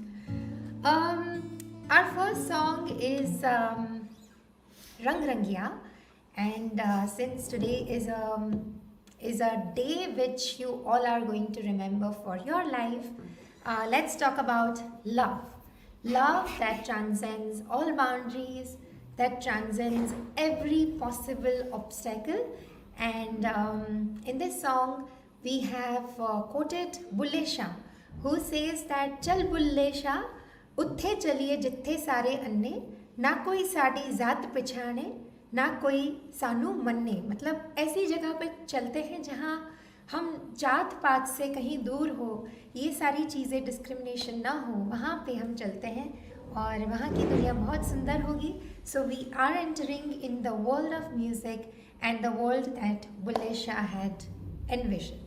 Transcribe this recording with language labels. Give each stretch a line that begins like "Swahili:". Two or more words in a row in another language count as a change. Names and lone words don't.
English: Our first song is Rang Rangiya, and since today is a day which you all are going to remember for your life, let's talk about love. Love that transcends all boundaries, that transcends every possible obstacle, And in this song, we have quoted Bulle Shah, who says that Chal Bulle Shah,
Punjabi: ਉੱਥੇ ਚੱਲੀਏ ਜਿੱਥੇ ਸਾਰੇ ਅੰਨ੍ਹੇ, ਨਾ ਕੋਈ ਸਾਡੀ ਜ਼ਾਤ ਪਛਾਣੇ, ਨਾ ਕੋਈ ਸਾਨੂੰ ਮੰਨੇ।
Hindi: मतलब ऐसी जगह पे चलते हैं जहाँ हम जात पात से कहीं दूर हो, ये सारी चीज़ें डिस्क्रिमिनेशन ना हो, वहाँ पे हम चलते हैं और वहाँ की दुनिया बहुत सुंदर होगी।
English: So we are entering in the world of music and the world that Bulle Shah had envisioned.